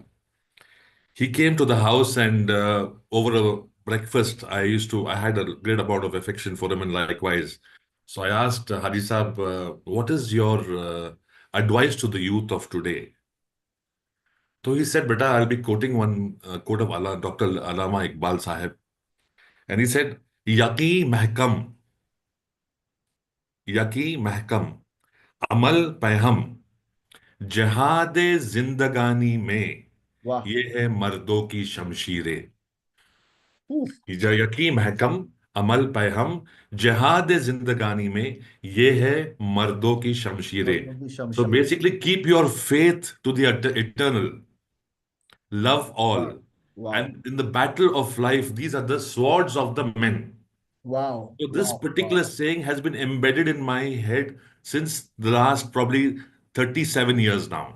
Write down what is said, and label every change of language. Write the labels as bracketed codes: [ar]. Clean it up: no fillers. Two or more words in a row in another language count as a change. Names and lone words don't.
[en] He came to the house and over a breakfast, I had a great amount of affection for him and likewise. So I asked Haji Saab, what is your advice to the youth of today? So he said, Beta, I'll be quoting one quote of Allah, Dr. Allama Iqbal Sahib. And he said, [ur] یقیں محکم، یقیں محکم، عمل پیہم, جہاد زندگانی میں [en] Wow. [ur] یہ ہے مردوں کی شمشیریں [en] Oof. [ur] یقین محکم عمل پہ ہم جہاد زندگانی میں یہ ہے مردوں کی شمشیریں so Sham. [en] basically keep your faith to the eternal love all Wow. Wow. and in the battle of life these are the swords of the men Wow. so this Wow. particular saying has been embedded in my head since the last probably 37 years now